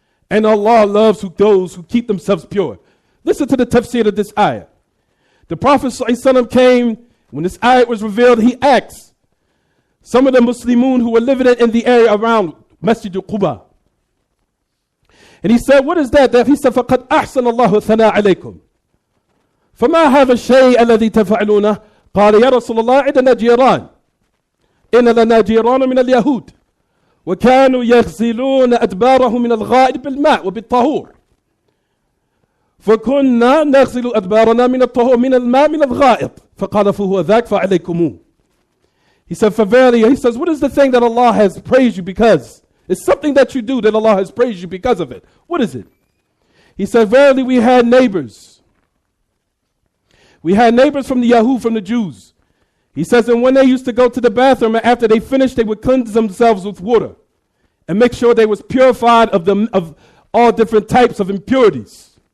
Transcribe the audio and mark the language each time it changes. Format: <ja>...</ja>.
<en>And Allah loves those who keep themselves pure. Listen to the tafsir of this ayah. The Prophet ﷺ came, when this ayah was revealed, he asked some of the Muslimun who were living in the area around Masjid al-Quba. And he said, what is that?</en> <ar>He said, فَقَدْ أَحْسَنَ اللَّهُ ثَنَا عَلَيْكُمْ فما هذا الشيء الذي تفعلونه قال يا رسول الله عندنا جيران إن لنا جيران من اليهود وكانوا يغسلون أدبارهم من الغائط بالماء وبالطهور فكنا نغسل أدبارنا من الطهور من الماء من الغائط فقال فهو ذاك فعليكموه.</ar> <en>He said, for verily, he says, what is the thing that Allah has praised you because? It's something that you do that Allah has praised you because of it. What is it? He said, verily, we had neighbors. We had neighbors from the Yahud, from the Jews. He says, and when they used to go to the bathroom, and after they finished, they would cleanse themselves with water and make sure they was purified of all different types of impurities.</en>